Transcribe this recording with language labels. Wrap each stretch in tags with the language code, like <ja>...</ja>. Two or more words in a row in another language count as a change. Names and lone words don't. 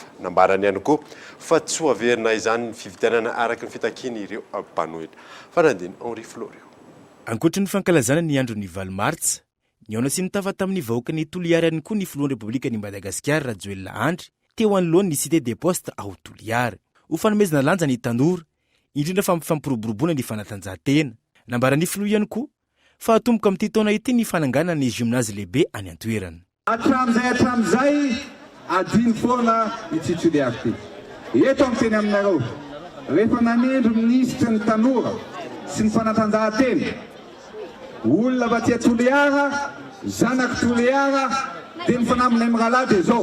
<mg>Nambarany ihany koa fa tsy ho averina izany ny fividianana araky ny fitakiana ireo mpanohitra. Fanandiny Henri Florio. Ankoatra ny fankalazana ny andro ny 20 Martsa, niona sy nitava tamin'ny vahoaka ny Toliara ihany koa ny filohan'ny Repoblika ny Madagasikara Rajoelina Andry teo anoloan'ny</mg> <fr>cité des postes</fr> <mg>ao Toliara. Ho fanomezana lanja ny tanora indrindra fa mifampiroborobona ny fanatanjahantena. Nambaran'ny filoha ihany koa fa atomboka amin'ity taona ity ny fanangana ny gymnase lehibe any an-toerana. Hatramizay adiny foana ity Toliara ity. Eto amin'ny teny aminareo rehefa nanendro ministra ny tanora sy ny fanatanjahantena olona va tia Toliara, zanak Toliara, dia ny fanaminay mirala dia zao.</mg>